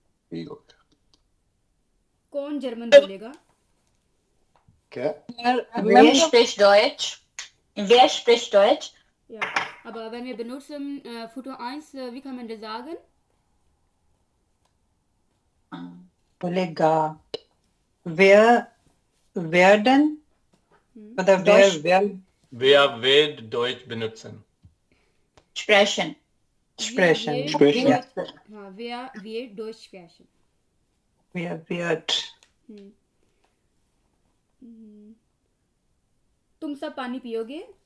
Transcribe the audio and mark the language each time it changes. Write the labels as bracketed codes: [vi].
[hi] ठीक हो गया कौन जर्मन बोलेगा? क्या [de] Wer spricht Deutsch? Wer spricht Deutsch? Ja, aber wenn wir benutzen Futur 1, wie kann man das sagen? [hi] बोलेगा werden मतलब [de] Wer wird Deutsch benutzen? Sprechen. Sprechen. Wer wird Deutsch sprechen? wer wird [hi] तुम सब पानी पियोगे?